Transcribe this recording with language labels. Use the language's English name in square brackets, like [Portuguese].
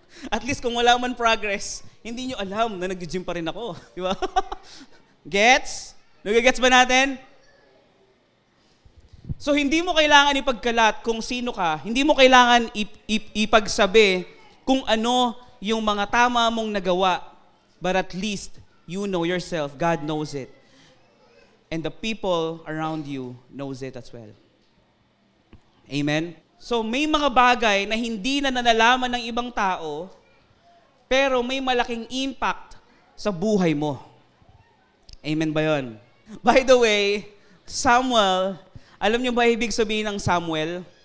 [Filipino] At least kung wala man progress, hindi nyo alam na nag-gym pa rin ako. Di ba? Gets? Nag-gets ba natin? So, hindi mo kailangan ipagkalat kung sino ka. Hindi mo kailangan ipagsabi kung ano yung mga tama mong nagawa. [English] But at least, you know yourself. God knows it. And the people around you knows it as well. Amen? [Filipino] So, may mga bagay na hindi na nalalaman ng ibang tao, pero may malaking impact sa buhay mo. Amen ba yun? By the way, Samuel, alam niyo ba ibig sabihin ng Samuel?